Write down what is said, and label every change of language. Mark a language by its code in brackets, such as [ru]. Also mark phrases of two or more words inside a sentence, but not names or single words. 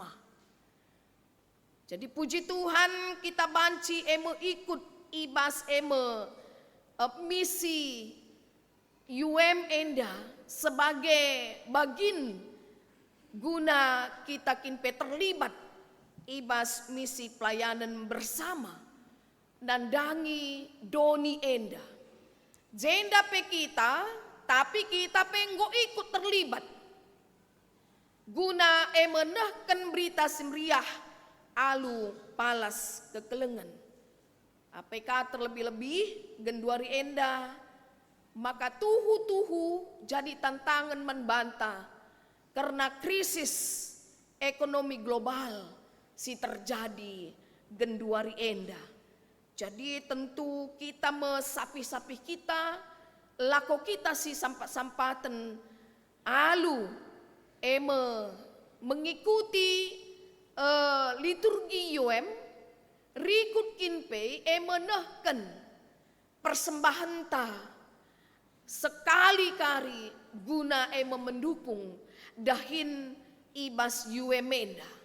[btx] Jadi puji Tuhan kita banci ikut ibas misi UM enda sebagai bagin guna kita kinpe terlibat ibas [id] misi pelayanan bersama [btx] nandangi doni enda jenda pe kita tapi kita penggo ikut terlibat guna emenahkan berita simriah alu palas kekelengan APK terlebih-lebih genduari enda, maka tuhu-tuhu jadi tantangan membantah [id] karena krisis ekonomi global [btx] si terjadi genduari enda. Jadi tentu kita mesapi-sapi kita, lako kita si sampat-sampatan alu [id] mengikuti liturgi [btx] UM rikut kinpe nehken persembahan ta sekali-kali guna mendukung dahin ibas UM-enda.